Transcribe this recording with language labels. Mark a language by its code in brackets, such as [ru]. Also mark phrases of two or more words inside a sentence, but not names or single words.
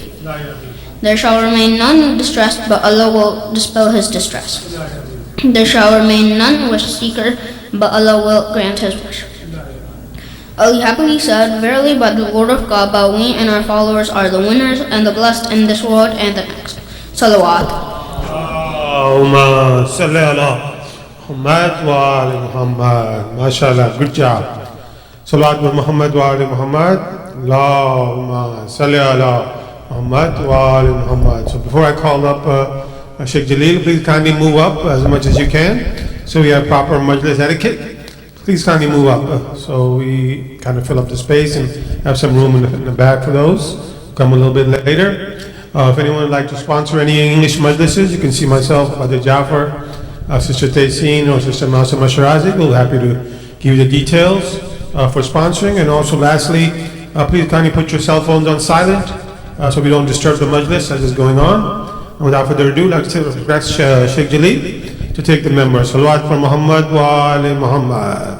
[en] There shall remain none distressed, but Allah will dispel his distress. There shall remain none wish seeker, but Allah will grant his wish. Ali happily said, verily by the Lord of Kaaba, we and our followers are the winners and the blessed in this world and the next. Salawat. [ar] اللهم صل على محمد وآل محمد. [en] MashaAllah, good job. [ar] صلوات و محمد وآل محمد. اللهم صل على محمد وآل محمد. [en] So before I call up Sheikh Jaleel, please kindly move up as much as you can so we have proper majlis etiquette. Please kindly move up so we kind of fill up the space and have some room in the back for those. Come a little bit later. If anyone would like to sponsor any English majlises, you can see myself, Brother Jafar, Sister Tayseen, or Sister Masuma Shirazi. We're happy to give you the details for sponsoring. And also lastly, please kindly put your cell phones on silent so we don't disturb the majlis as it's going on. And without further ado, I'd like to request Sheikh Jaleel to take the members. Salawat for Muhammad [ar] وآل محمد.